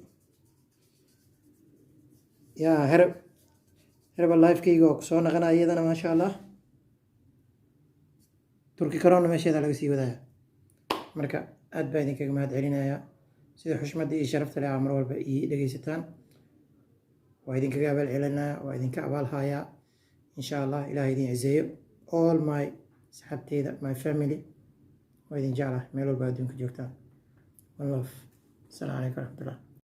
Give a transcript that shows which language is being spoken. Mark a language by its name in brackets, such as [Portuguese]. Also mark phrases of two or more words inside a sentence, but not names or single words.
[Somali] yaa herbal lifekeyga oo kusoo naqanaya iyadana [Arabic] maasha allah [Somali] turki corona meesheeda laga sii wadaya marka aad baa idinkaga mahad celinayaa sida xushmadda iyo sharafta leh aa mar walba ii dhegeysataan waa idinkaga abaal celinaya waa idinka abaal hayaa [Arabic] insha allah [Somali] ilaah idin ciseeyo [English] all my [Somali] asxaabteyda [English] my family [Somali] waa idin jeclahay meel walba adduunka joogtaan [English] one love [Arabic] asalaamu calaykum waraxmatullah